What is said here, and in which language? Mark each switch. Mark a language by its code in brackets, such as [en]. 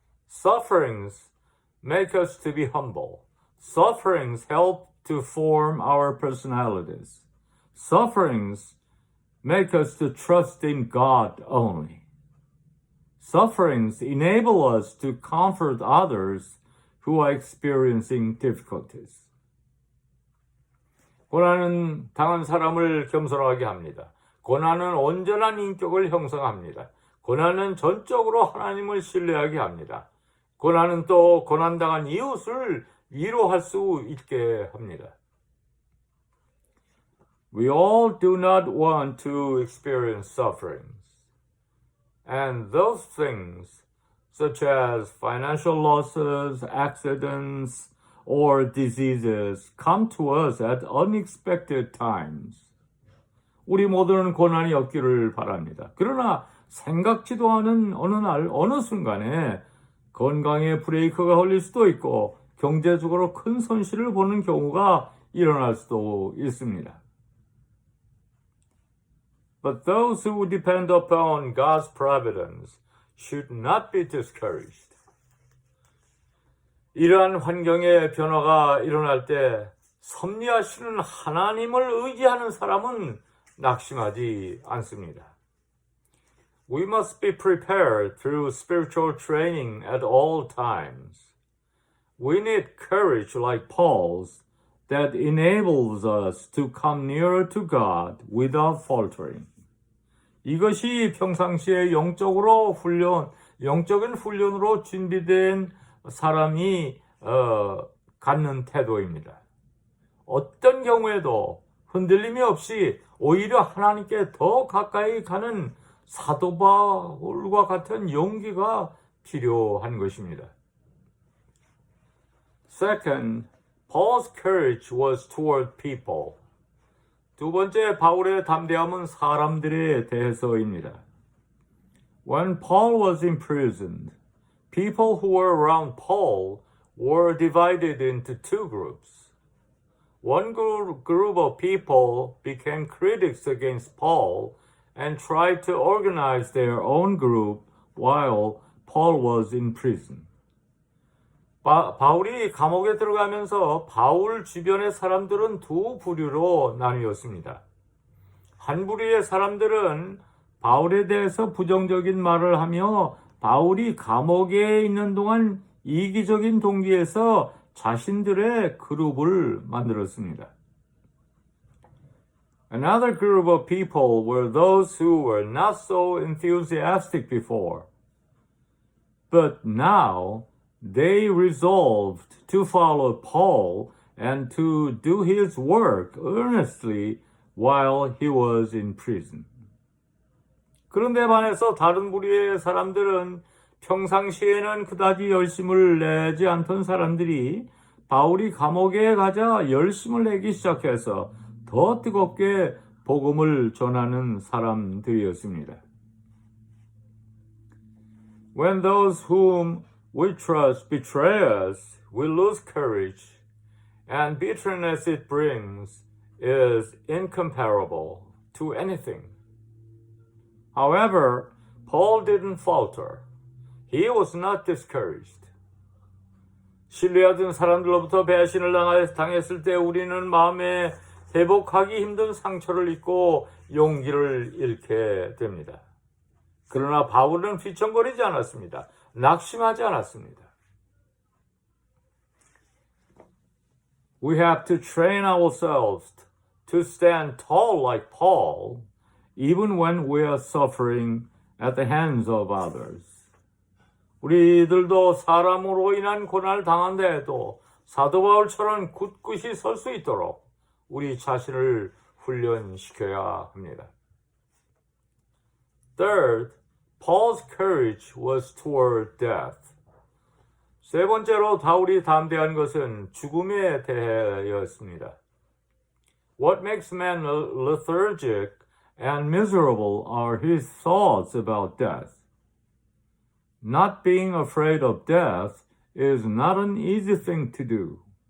[en] Sufferings make us to be humble. Sufferings help to form our personalities. Sufferings make us to trust in God only. Sufferings enable us to comfort others who are experiencing difficulties. [ko] 고난은 당한 사람을 겸손하게 합니다. 고난은 온전한 인격을 형성합니다. 고난은 전적으로 하나님을 신뢰하게 합니다. 고난은 또 고난당한 이웃을 위로할 수 있게 합니다. [en] We all do not want to experience sufferings. And those things, such as financial losses, accidents, or diseases, come to us at unexpected times. [ko] 우리 모두는 고난이 없기를 바랍니다. 그러나 생각지도 않은 어느 날, 어느 순간에 건강에 브레이크가 걸릴 수도 있고 경제적으로 큰 손실을 보는 경우가 일어날 수도 있습니다. [en] But those who depend upon God's providence should not be discouraged. [ko] 이러한 환경의 변화가 일어날 때 섭리하시는 하나님을 의지하는 사람은 낙심하지 않습니다. [en] We must be prepared through spiritual training at all times. We need courage like Paul's that enables us to come nearer to God without faltering. [ko] 이것이 평상시에 영적인 훈련으로 준비된 사람이 갖는 태도입니다. 어떤 경우에도 흔들림이 없이 오히려 하나님께 더 가까이 가는 사도 바울과 같은 용기가 필요한 것입니다. [en] Second, Paul's courage was toward people. [ko] 두 번째, 바울의 담대함은 사람들에 대해서입니다. [en] When Paul was imprisoned, people who were around Paul were divided into two groups. One group of people became critics against Paul and tried to organize their own group while Paul was in prison. [ko] 바울이 감옥에 들어가면서 바울 주변의 사람들은 두 부류로 나뉘었습니다. 한 부류의 사람들은 바울에 대해서 부정적인 말을 하며 바울이 감옥에 있는 동안 이기적인 동기에서 자신들의 그룹을 만들었습니다. [en] Another group of people were those who were not so enthusiastic before, but now they resolved to follow Paul and to do his work earnestly while he was in prison. [ko] 그런데 반해서 다른 부류의 사람들은 평상시에는 그다지 열심을 내지 않던 사람들이 바울이 감옥에 가자 열심을 내기 시작해서 더 뜨겁게 복음을 전하는 사람들이었습니다. [en] When those whom we trust betray us, we lose courage, and bitterness it brings is incomparable to anything. However, Paul didn't falter. He was not discouraged. [ko] 신뢰하던 사람들로부터 배신을 당했을 때 우리는 마음에 회복하기 힘든 상처를 입고 용기를 잃게 됩니다. 그러나 바울은 휘청거리지 않았습니다. 낙심하지 않았습니다. [en] We have to train ourselves to stand tall like Paul, even when we are suffering at the hands of others. [ko] 우리들도 사람으로 인한 고난을 당한다 해도 사도 바울처럼 굳굳이 설 수 있도록 우리 자신을 훈련시켜야 합니다. [en] Third, Paul's courage was toward death. [ko] 세 번째로 바울이 담대한 것은 죽음에 대하였습니다. [en] What makes man lethargic and miserable are his thoughts about death. Not being afraid of death is not an easy thing to do.